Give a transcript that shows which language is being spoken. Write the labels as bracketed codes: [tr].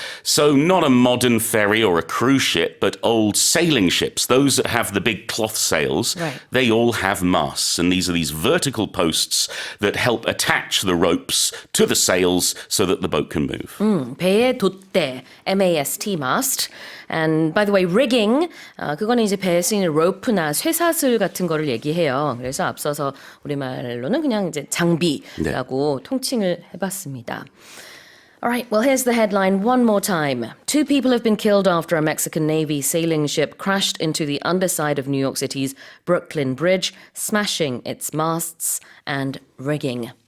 [en] So not a modern ferry or a cruise ship, but old sailing ships, those that have the big cloth sails, they all have masts. And these are these vertical posts that help attach the ropes to the sails so that the boat can move. [ko] 배의 돛대, mast, mast. [en] And by the way, [ko] rigging, 그거는 이제 배에 쓰이는 rope나 쇠사슬 같은 거를 얘기해요. 그래서 앞서서 우리말로는 그냥 이제 장비라고 통칭을 해봤습니다. [en] All right, well, here's the headline one more time. 2 people have been killed after a Mexican Navy sailing ship crashed into the underside of New York City's Brooklyn Bridge, smashing its masts and rigging.